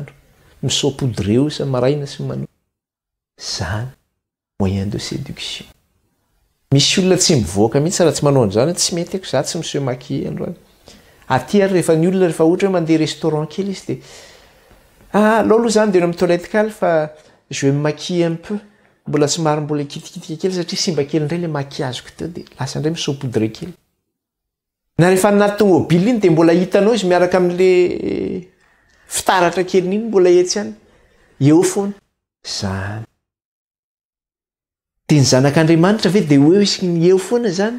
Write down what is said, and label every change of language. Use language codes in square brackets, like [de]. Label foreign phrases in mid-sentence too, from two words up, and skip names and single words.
[mg] Misao poudre eo isamaraina sy manao. Zany [fr] moyen de séduction. [mg] Misy olona tsy mivoaka mihitsy raha tsy manao an'izany, tsy mety aiko za tsy monsieur Maki androany. Aty ary rehefa ny olona rehefa ohatra hoe mandeha restaurant kely izy dia alao aloha zany dia eny amin'ny toilette kaly fa [fr] je vais me maquiller un peu. [mg] Mbola somary mbola kitikitika kely satria simba kely indray le maquillage-ko teo dia lasa indray misaupodre kely. Na rehefa anaty tomobily iny dia mbola hitanao izy miaraka amin'le fitaratra kely iny mbola etsy ihany. Eo foana. Zany. Dia ny zanak'Andriamanitra ve dia hoe izy ny eo foana zany?